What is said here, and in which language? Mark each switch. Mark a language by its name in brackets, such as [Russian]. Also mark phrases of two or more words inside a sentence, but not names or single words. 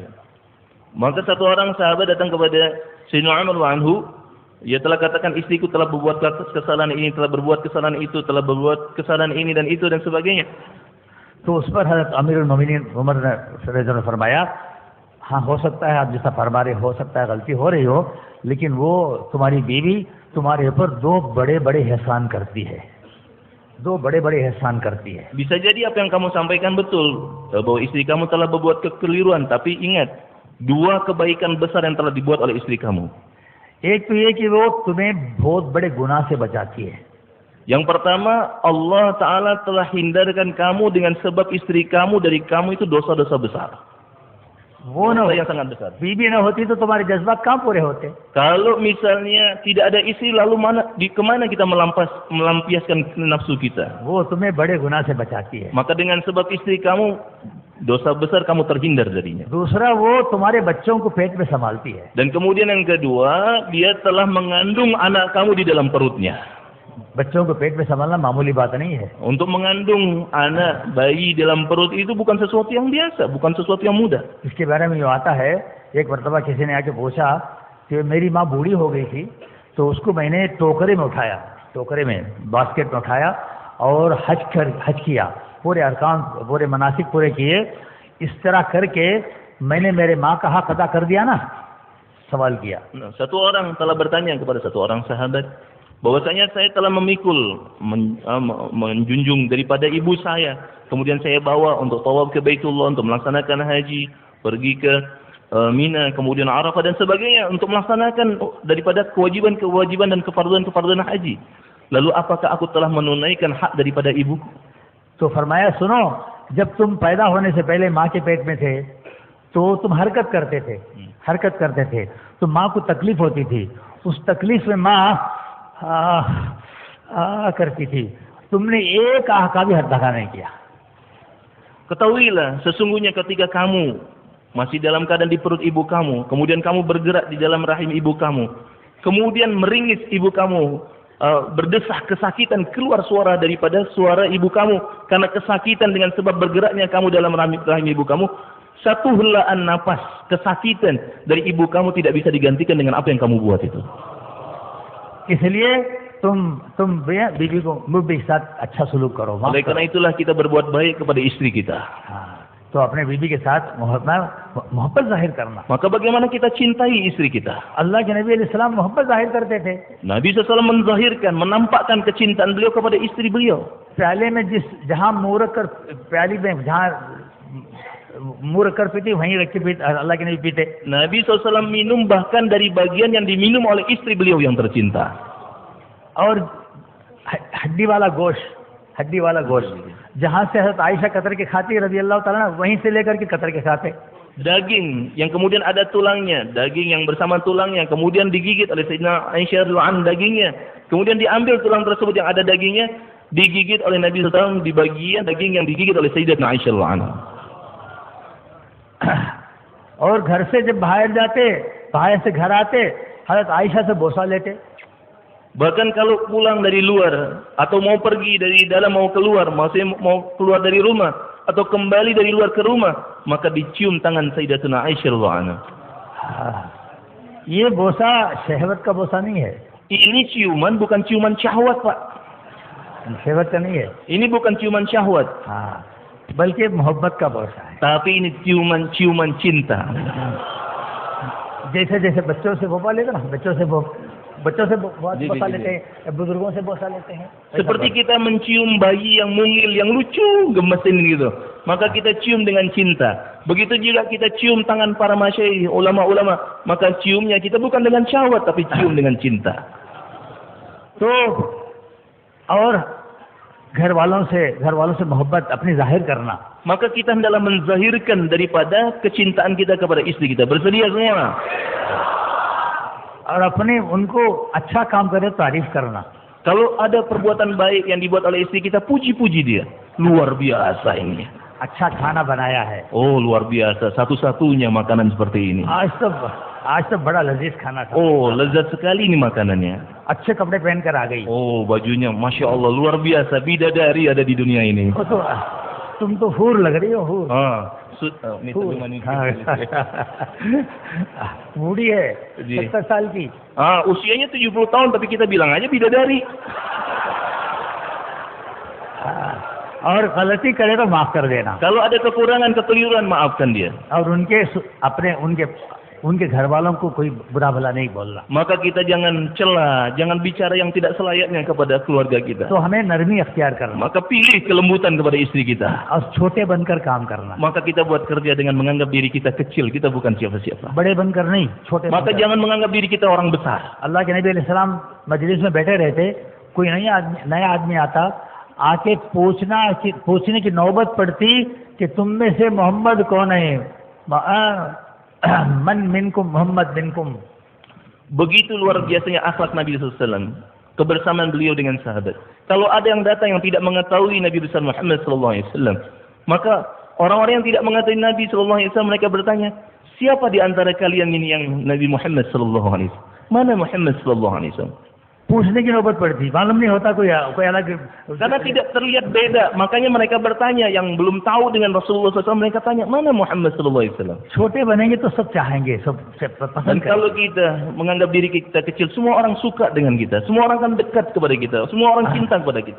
[Indonesian] Maka satu orang sahabat datang kepada Sayyidina Umar wa anhu, ia telah katakan istriku telah berbuat kesalahan ini, telah berbuat kesalahan itu, telah berbuat kesalahan ini dan itu dan sebagainya. [Hindi] तो उस पर हज़रत अमीरुल मोमिनीन उमर ने फरमाया, हाँ हो सकता है आप जैसा फरमा रहे, हो सकता है गलती हो रही हो, लेकिन वो तुम्हारी बीवी तुम्हारे ऊपर दो बड़े एहसान करती है. [Indonesian] Bisa jadi apa yang kamu sampaikan betul, bahwa istri kamu telah berbuat kekeliruan, tapi ingat, dua kebaikan besar yang telah dibuat oleh istri kamu. [Hindi] एक तो ये कि वो तुम्हें बहुत बड़े गुनाह से बचाती है. [Indonesian] Yang pertama, Allah Ta'ala telah hindarkan kamu dengan sebab istri kamu dari kamu itu dosa-dosa besar. [Hindi] वो न [Indonesian] Dosa yang sangat besar. [Hindi] बीबी न होती तो तुम्हारे जज्बात कहाँ पूरे होते. [Indonesian] Kalau misalnya tidak ada istri, lalu kemana kita melampiaskan nafsu kita? [Hindi] वो तुम्हें बड़े गुनाह से बचाती है. [Indonesian] Maka dengan sebab istri kamu, dosa besar kamu terhindar darinya. [Hindi] दूसरा वो तुम्हारे बच्चों को पेट में संभालती है. [Indonesian] Dan kemudian yang kedua, dia telah mengandung anak kamu di dalam perutnya. [Hindi] बच्चों को पेट में संभालना मामूली बात नहीं है. [Indonesian] Untuk mengandung anak bayi dalam perut itu bukan sesuatu yang biasa, bukan sesuatu yang mudah. [Hindi] इसके बारे में यूँ आता है, एक मरतबा किसी ने आके पूछा कि मेरी माँ बूढ़ी हो गई थी, तो उसको मैंने टोकरे में बास्केट में उठाया और हज किया, पूरे अरकान पूरे मनासिक पूरे किए. इस तरह करके मैंने मेरे माँ का हक अदा कर दिया ना, सवाल किया. [Indonesian] Nah, satu orang telah bertanya kepada satu orang sahabat, bahwasanya saya telah memikul, menjunjung daripada ibu saya. Kemudian saya bawa untuk tawaf ke Baitullah, untuk melaksanakan haji, pergi ke Mina, kemudian Arafah dan sebagainya, untuk melaksanakan daripada kewajiban dan kefarduan haji. Lalu apakah aku telah menunaikan hak daripada ibu? [Hindi] तो फरमाया, सुनो, जब तुम पैदा होने से पहले माँ के पेट में थे तो तुम हरकत करते थे, तो माँ को तकलीफ होती थी, उस तकलीफ में माँ करती थी, तुमने एक आह का भी हद्दा नहीं किया. [Indonesian] Ketahuilah, sesungguhnya ketika kamu masih dalam keadaan di perut ibu kamu, kemudian kamu bergerak di dalam rahim ibu kamu, kemudian meringis ibu kamu, berdesak kesakitan, keluar suara daripada suara ibu kamu karena kesakitan dengan sebab bergeraknya kamu dalam rahim ibu kamu, satu helaan napas kesakitan dari ibu kamu tidak bisa digantikan dengan apa yang kamu buat itu. [Hindi] इसलिए तुम बीवी को मुझे साथ अच्छा सलूक करो. [Indonesian] Oleh karena itulah kita berbuat baik kepada istri kita. [Hindi] तो अपने बीबी के साथ मोहब्बत जाहिर करना। [Indonesian] Maka bagaimana kita cintai istri kita? [Hindi] अल्लाह के नबी अलैहिस्सलाम मोहब्बत जाहिर करते थे। [Indonesian] Nabi SAW menzahirkan, menampakkan kecintaan beliau kepada istri beliau. [Hindi] प्याले में जहाँ मुंह रख कर, प्याली में जहाँ मुंह रख कर पीती वहीं रख के पीते, अल्लाह के नबी पीते। [Indonesian] Nabi SAW minum bahkan dari bagian yang diminum oleh istri beliau yang tercinta. [Hindi] और हड्डी वाला गोश्त जहाँ से हज़रत आयशा कतर के खाती [Arabic] رضي الله تعالى [Hindi] वहीं से लेकर के कतर के खाते। [Indonesian] Daging yang kemudian ada tulangnya, daging yang bersama tulangnya, kemudian digigit oleh Sayyidina Aisyah [Arabic] رضي الله عنها [Indonesian] dagingnya, kemudian diambil tulang tersebut yang ada dagingnya, digigit oleh Nabi SAW di bagian daging yang digigit oleh Sayyidatuna Aisyah [Arabic] رضي الله عنها. [Hindi] और घर से जब बाहर से घर आते हज़रत आयशा से बोसा लेते। [Indonesian] Bahkan kalau pulang dari luar atau mau pergi dari dalam mau keluar, masih mau keluar dari rumah atau kembali dari luar ke rumah, maka dicium tangan Sayyidatuna Aisyah [Arabic] رضي الله عنها. [Hindi] ये बोसा शहवत का बोसा नहीं है। [Indonesian] Ini ciuman bukan ciuman syahwat, Pak. [Hindi] शहवत का नहीं है। [Indonesian] Ini bukan ciuman syahwat. [Hindi] बल्कि मोहब्बत का बोसा है। [Indonesian] Tapi ini ciuman cinta. [Hindi] जैसे जैसे बच्चों से बोसा लेते ना, बच्चों से बोसा लेते हैं, बुजुर्गों से बोसा लेते हैं। [Indonesian] Seperti kita mencium bayi yang mungil, yang lucu, gemesin gitu. Maka kita cium dengan cinta. Begitu juga kita cium tangan para masyayikh, ulama-ulama. Maka ciumnya kita bukan dengan syahwat, tapi cium dengan cinta. [Hindi] तो और घर वालों से मोहब्बत अपनी जाहिर करना। [Indonesian] Maka kita hendaklah menzahirkan daripada kecintaan kita kepada istri kita. Bersedia semua. [Hindi] और अपने उनको अच्छा काम करे तारीफ करना। [Indonesian] Kalau ada perbuatan baik yang dibuat oleh istri kita, puji-puji dia. Luar biasa ini. [Hindi] अच्छा खाना बनाया है। [Indonesian] Oh, luar biasa. Satu-satunya makanan seperti ini. [Hindi] आज तो बड़ा लजीज खाना था। [Indonesian] Oh, lezat sekali ini makanannya. [Hindi] अच्छे कपड़े पहन कर आ गई। [Indonesian] Oh, bajunya [Arabic] ما شاء الله [Indonesian] luar biasa. Bidadari ada di dunia ini. [Hindi] तो तुम तो हूर लग रही हो, हूर। बूढ़ी है 70 साल की। [Indonesian] usianya 70 tahun tapi kita bilang aja bidadari. [Hindi] और गलती करे तो माफ कर देना। [Indonesian] Kalau ada kekurangan, kekeliruan, maafkan dia. [Hindi] और उनके घर वालों को कोई बुरा भला नहीं बोलना। [Indonesian] Maka kita jangan cela, jangan bicara yang tidak selayaknya kepada keluarga kita. [Hindi] तो हमें नरमी अख्तियार करना। [Indonesian] Maka pilih kelembutan kepada istri kita. [Hindi] और छोटे बनकर काम करना। [Indonesian] Maka kita buat kerja dengan menganggap diri kita kecil, kita bukan siapa-siapa. [Hindi] बड़े बनकर नहीं, छोटे [Indonesian] Maka [Hindi] बनकर। [Indonesian] jangan menganggap diri kita orang besar. [Hindi] अल्लाह के नबी अलैहिस्सलाम मजलिस में बैठे रहते, कोई नया आदमी आता, आके पूछने की नौबत पड़ती कि तुम में से मोहम्मद कौन है? [Arabic] من منكم محمد منكم. [Indonesian] Begitu luar biasanya akhlak Nabi SAW, kebersamaan beliau dengan sahabat. Kalau ada yang datang yang tidak mengetahui Nabi besar Muhammad SAW, maka orang-orang yang tidak mengetahui Nabi SAW, mereka bertanya, siapa di antara kalian ini yang Nabi Muhammad SAW? Mana Muhammad SAW? [Hindi] पूछने की नौबत पड़ती, मालूम नहीं होता कोई अलग। [Indonesian] Karena tidak terlihat beda, makanya mereka bertanya. Yang belum tahu dengan Rasulullah SAW, mereka tanya, mana Muhammad SAW? [Hindi] छोटे बनेंगे तो सब चाहेंगे, सब [Indonesian] Dan [Hindi] पसंद [Indonesian] kalau kita menganggap diri kita kecil, semua orang suka dengan kita, semua orang akan dekat kepada kita, semua orang cinta kepada kita.